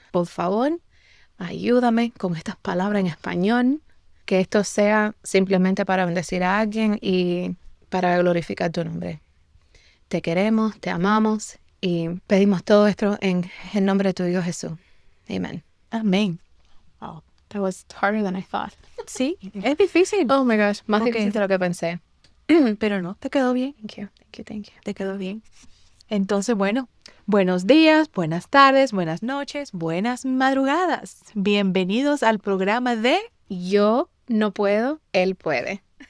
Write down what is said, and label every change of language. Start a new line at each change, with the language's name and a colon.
Spanish: Por favor, ayúdame con estas palabras en español, que esto sea simplemente para bendecir a alguien y para glorificar tu nombre. Te queremos, te amamos y pedimos todo esto en el nombre de tu Hijo Jesús. Amén. Amén.
English: Wow, that was harder than I thought.
Spanish: Sí, es difícil.
English: Oh my gosh,
Spanish: más difícil de lo que pensé. Pero no, te quedó bien.
English: Thank you.
Spanish: Te quedó bien. Entonces, bueno, buenos días, buenas tardes, buenas noches, buenas madrugadas. Bienvenidos al programa de Yo no puedo, Él puede.